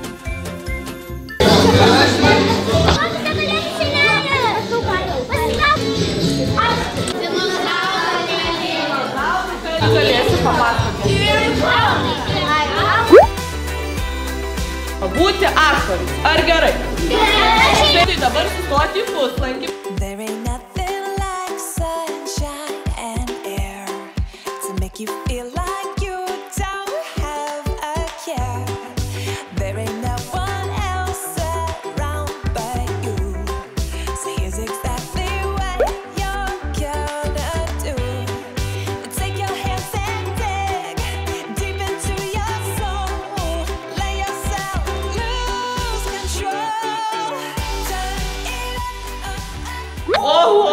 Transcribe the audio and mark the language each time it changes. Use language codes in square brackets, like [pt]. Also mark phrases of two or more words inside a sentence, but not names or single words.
[lt] Galėsiu papasakoti. Būti aktorius. Ar gerai? Tai dabar sustoti į puslankį. [en] You feel like you don't have a care. There ain't no one else around but you. So here's exactly what you're gonna do. Take your hands and dig deep into your soul. Let yourself lose control. Turn it up. [lt] Oho!